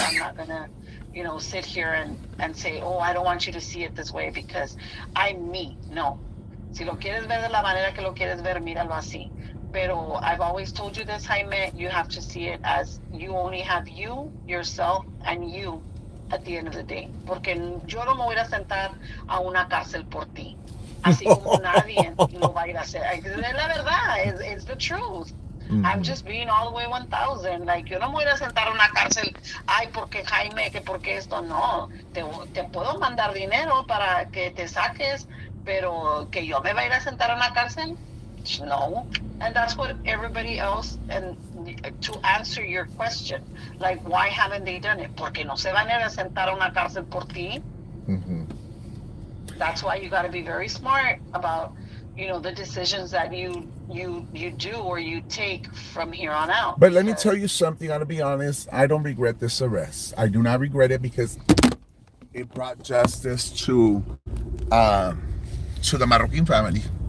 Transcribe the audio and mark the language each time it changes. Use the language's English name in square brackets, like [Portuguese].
[English] I'm not gonna, sit here and say, oh, I don't want you to see it this way because I'm me. No. [Spanish] Si lo quieres ver de la manera que lo quieres ver, míralo así. [English] Pero I've always told you this, Jaime, you have to see it as you only have you, yourself, and you at the end of the day. [Spanish] Porque yo no me voy a sentar a una cárcel por ti. Así como nadie lo va a ir a hacer. Es la verdad, [English] it's the truth. I'm Mhm. just being all the way 1000. Like, [Spanish] yo no me voy a sentar a una cárcel, ay, porque Jaime, que porque esto, no. Te puedo mandar dinero para que te saques, pero que yo me vaya a ir a sentar a una cárcel, no. [English] And that's what everybody else, and to answer your question, like, why haven't they done it? [Spanish] Porque no se van a ir a sentar a una cárcel por ti. Mhm. [English] That's why you got to be very smart about, the decisions that you do or you take from here on out. But let me tell Because you something. I'm gonna be honest. I don't regret this arrest. I do not regret it because it brought justice uh, to the Marroquin family.